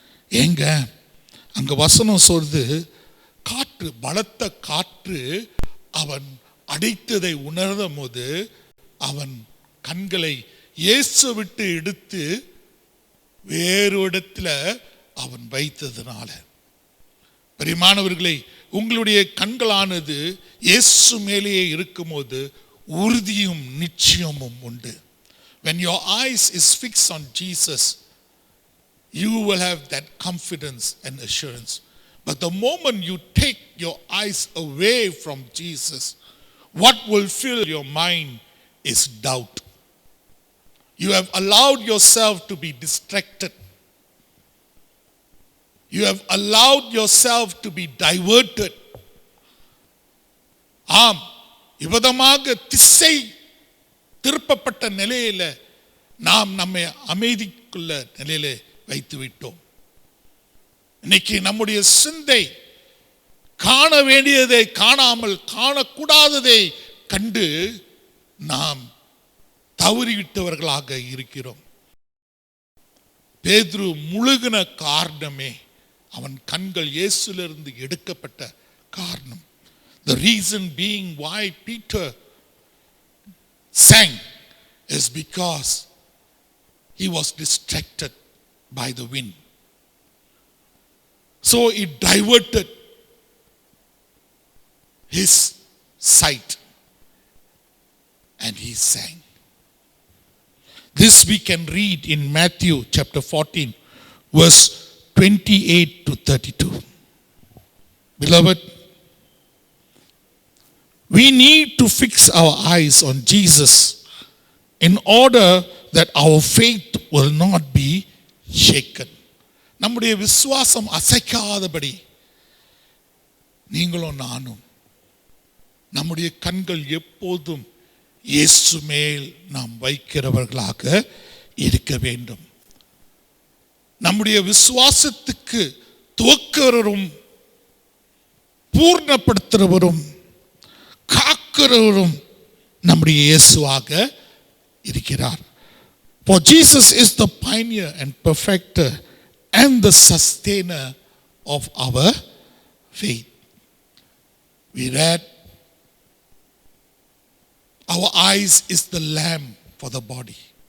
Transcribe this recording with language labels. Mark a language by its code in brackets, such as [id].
[ta] ஏங்க அங்க வசனம் சொல்றது, காற்று, பலத்த காற்று அவன் அடைத்ததை உணர்ந்த போது அவன் கண்களை இயேசு விட்டு எடுத்து வேறு இடத்துல அவன் வைத்ததுனால. பிரியமானவர்களே, உங்களுடைய கண்களானது இயேசு மேலேயே இருக்கும்போது உறுதியும் நிச்சயமும் உண்டு. [en] When your eyes is fixed on Jesus, you will have that confidence and assurance. But the moment you take your eyes away from Jesus, what will fill your mind is doubt. You have allowed yourself to be distracted. You have allowed yourself to be diverted. [ta] ஆம், இவ்விதமாக திசை திருப்பப்பட்ட நிலையில நாம் நம்மை அமைதிக்குள்ள நிலையில வைத்து விட்டோம். இன்னைக்கு நம்முடைய சிந்தை காண வேண்டியதை காணாமல் காணக்கூடாததை கண்டு நாம் தவறிவிட்டவர்களாக இருக்கிறோம். பேதுரு முழுகின காரணமே அவன் கண்கள் இயேசுவிலிருந்து எடுக்கப்பட்ட காரணம். [en] The reason being why Peter sank is because he was distracted by the wind. So it diverted his sight and he sank. This we can read in Matthew chapter 14 verse 28 to 32. Beloved, we need to fix our eyes on Jesus in order that our faith will not be shaken. [ta] நம்முடைய விசுவாசம் அசைக்காதபடி நீங்களும் நானும் நம்முடைய கண்கள் எப்போதும் இயேசு மேல் நாம் வைக்கிறவர்களாக இருக்க வேண்டும். நம்முடைய விசுவாசத்துக்கு துவக்கிறவரும் பூர்ணப்படுத்துகிறவரும் காக்கிறவரும் நம்முடைய இயேசுவாக இருக்கிறார். [en] For Jesus is the pioneer and perfecter and the sustainer of our faith. We read, our eyes is the lamp for the body.